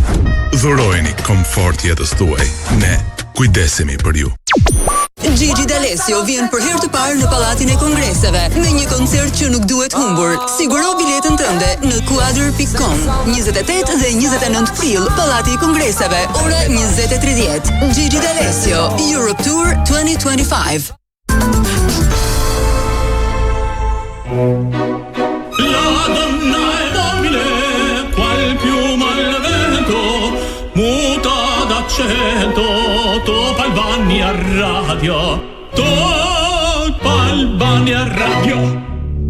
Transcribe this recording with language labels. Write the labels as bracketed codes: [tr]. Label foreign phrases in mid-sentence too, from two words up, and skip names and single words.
[sq] Dhurojeni komfort jetës tuaj. Ne kujdesemi për ju. Gigi D'Alessio vjen për herë të parë në Pallatin e Kongreseve me një koncert që nuk duhet humbur. Siguro biletën tënde në quadr.com. 28 dhe 29 prill, Pallati i Kongreseve, ora 20:30. Gigi D'Alessio, Europe Tour 2025. [it] La donna è mobile, qual piuma al vento, muta d'accento, topa il Albania Radio, topa Albania Radio.